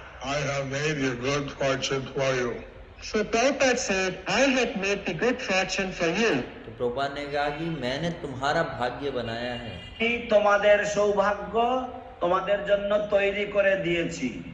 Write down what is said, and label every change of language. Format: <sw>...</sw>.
<en>I have made a good fortune for you. So Prabhupada said, I had made the good fortune for you.</en> <hi>तो प्रभुपाद ने कहा कि मैंने तुम्हारा भाग्य बनाया है।</hi> <bn>তোমাদের সৌভাগ্য তোমাদের জন্য তৈরি করে দিয়েছি।</bn>